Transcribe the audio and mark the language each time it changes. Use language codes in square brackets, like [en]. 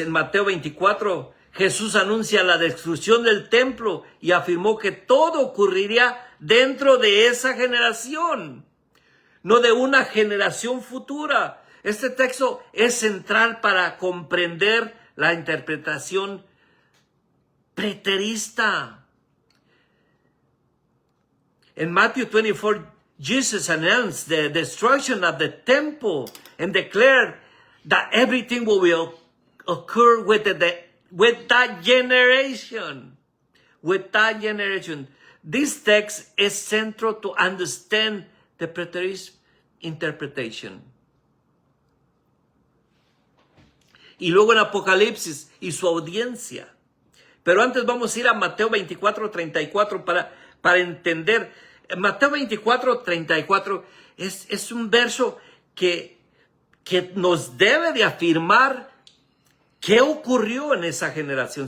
[es] En Mateo 24, Jesús anuncia la destrucción del templo y afirmó que todo ocurriría dentro de esa generación, no de una generación futura. Este texto es central para comprender la interpretación preterista. [en] In Matthew 24, Jesus announced the destruction of the temple and declared that everything will occur with that generation. With that generation. This text is central to understand the preterist interpretation. [es] Y luego en Apocalipsis y su audiencia. Pero antes vamos a ir a Mateo 24, 34 para entender. Mateo 24, 34 es un verso que nos debe de afirmar qué ocurrió en esa generación.